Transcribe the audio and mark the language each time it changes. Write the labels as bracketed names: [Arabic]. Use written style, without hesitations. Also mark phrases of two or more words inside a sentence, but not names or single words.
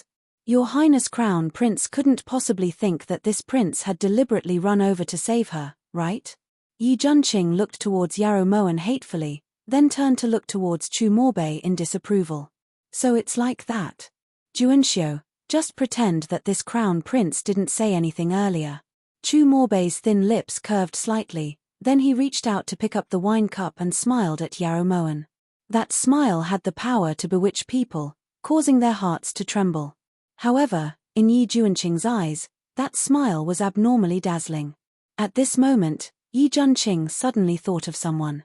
[English] Your Highness Crown Prince couldn't possibly think that this prince had deliberately run over to save her, right?" Yi Junqing looked towards Yarrow Moen hatefully, then turned to look towards Chu Morbei in disapproval. "So it's like that. Juanxiu, just pretend that this Crown Prince didn't say anything earlier." Chu Morbei's thin lips curved slightly, then he reached out to pick up the wine cup and smiled at Yarrow Moen. That smile had the power to bewitch people, causing their hearts to tremble. However, in Yi Junqing's eyes, That smile was abnormally dazzling. At this moment, Yi Junqing suddenly thought of someone.